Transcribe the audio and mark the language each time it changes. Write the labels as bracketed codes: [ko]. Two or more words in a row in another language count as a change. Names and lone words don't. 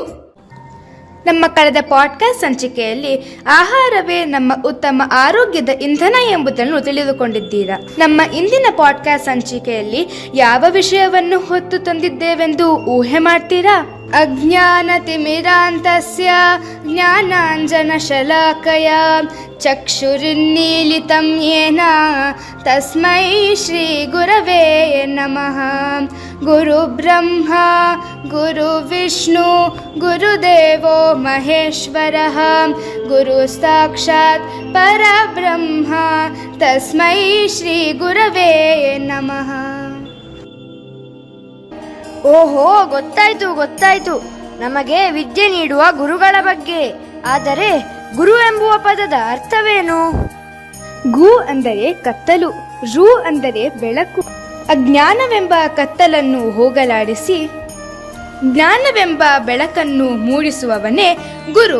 [kn] ನಮ್ಮ ಕಳೆದ ಪಾಡ್ಕಾಸ್ಟ್ ಸಂಚಿಕೆಯಲ್ಲಿ ಆಹಾರವೇ ನಮ್ಮ ಉತ್ತಮ ಆರೋಗ್ಯದ ಇಂಧನ ಎಂಬುದನ್ನು ತಿಳಿದುಕೊಂಡಿದ್ದೀರಾ. ನಮ್ಮ ಇಂದಿನ ಪಾಡ್ಕಾಸ್ಟ್ ಸಂಚಿಕೆಯಲ್ಲಿ ಯಾವ ವಿಷಯವನ್ನು ಹೊತ್ತು ತಂದಿದ್ದೇವೆಂದು ಊಹೆ ಮಾಡ್ತೀರಾ? [sa] ಅಜ್ಞಾನತಿಮಿರಾಂತಸ್ಯ ಜ್ಞಾನಾಂಜನಶಲಾಕಯ ಚಕ್ಷುರುನ್ಮೀಲಿತಂ ಯೇನ ತಸ್ಮೈ ಶ್ರೀ ಗುರವೇ ನಮಃ. ಗುರು ಬ್ರಹ್ಮ ಗುರು ವಿಷ್ಣು ಗುರುದೇವೋ ಮಹೇಶ್ವರಃ ಗುರು ಸಾಕ್ಷಾತ್ ಪರಬ್ರಹ್ಮ ತಸ್ಮೈ ಶ್ರೀ ಗುರವೇ ನಮಃ. [kn] ಓಹೋ, ಗೊತ್ತಾಯ್ತು. ನಮಗೆ ವಿದ್ಯೆ ನೀಡುವ ಗುರುಗಳ ಬಗ್ಗೆ. ಆದರೆ ಗುರು ಎಂಬುವ ಪದದ ಅರ್ಥವೇನು? ಗು ಅಂದರೆ ಕತ್ತಲು, ರು ಅಂದರೆ ಬೆಳಕು. ಅಜ್ಞಾನವೆಂಬ ಕತ್ತಲನ್ನು ಹೋಗಲಾಡಿಸಿ ಜ್ಞಾನವೆಂಬ ಬೆಳಕನ್ನು ಮೂಡಿಸುವವನೇ ಗುರು.